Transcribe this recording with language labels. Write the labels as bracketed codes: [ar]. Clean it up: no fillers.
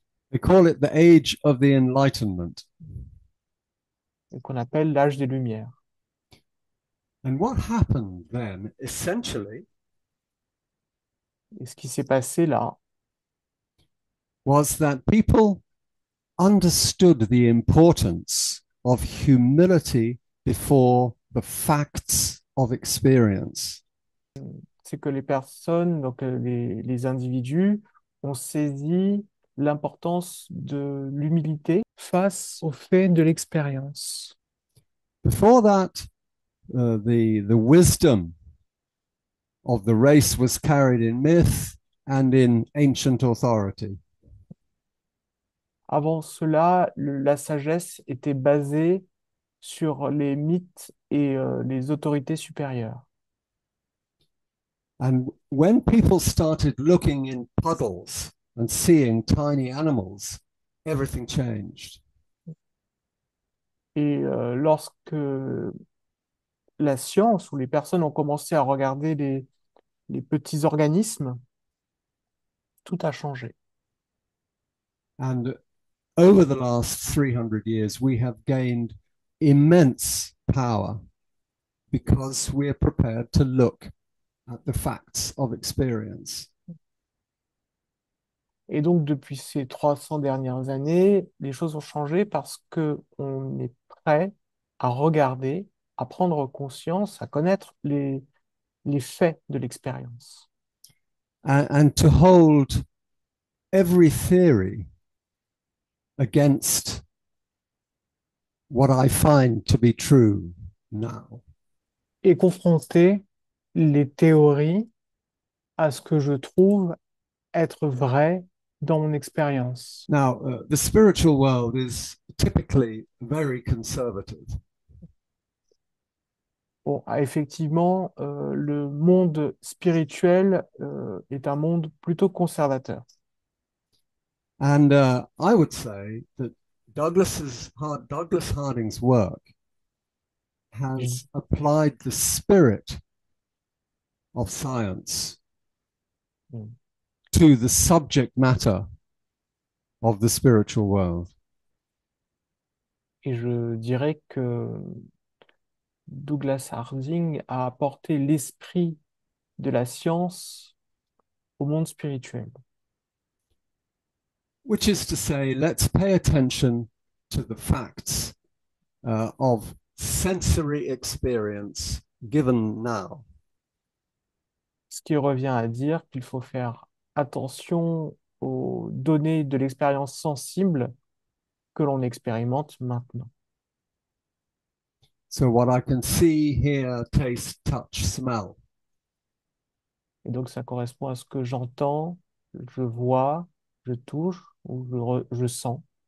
[en] They call it the age of the Enlightenment. [fr] et qu'on appelle l'âge des Lumières. [en] And what happened then, essentially, [fr] Et ce qui s'est passé là, [en] was that people understood the importance of humility before the facts of experience. [fr] c'est que les personnes, donc les individus, ont saisi l'importance de l'humilité face aux faits de l'expérience. [en] Before that, the wisdom of the race was carried in myth and in ancient authority. [fr] Avant cela, la sagesse était basée sur les mythes et les autorités supérieures. [en] And when people started looking in puddles and seeing tiny animals, everything changed. [fr] Et lorsque la science ou les personnes ont commencé à regarder les petits organismes, tout a changé. [en] And over the last 300 years, we have gained immense power because we are prepared to look at the facts of experience. [fr] Et donc, depuis ces 300 dernières années, les choses ont changé parce que on est prêt à regarder, à prendre conscience, à connaître les faits de l'expérience. [en] And to hold every theory against what I find to be true now. [fr] Et confronter les théories à ce que je trouve être vrai dans mon expérience. [en] Now, the spiritual world is typically very conservative. [fr] Bon, effectivement, le monde spirituel est un monde plutôt conservateur. [en] And I would say that Douglas Harding's work [fr] Je, [en] has applied the spirit of science to the subject matter of the spiritual world. [fr] et je dirais que Douglas Harding a apporté l'esprit de la science au monde spirituel. [en] Which is to say, let's pay attention to the facts of sensory experience given now. [fr] Ce qui revient à dire qu'il faut faire attention aux données de l'expérience sensible que l'on expérimente maintenant. [en] So, what I can see, hear, taste, touch, smell. [fr] Et donc, ça correspond à ce que j'entends, je vois, je touche ou je sens.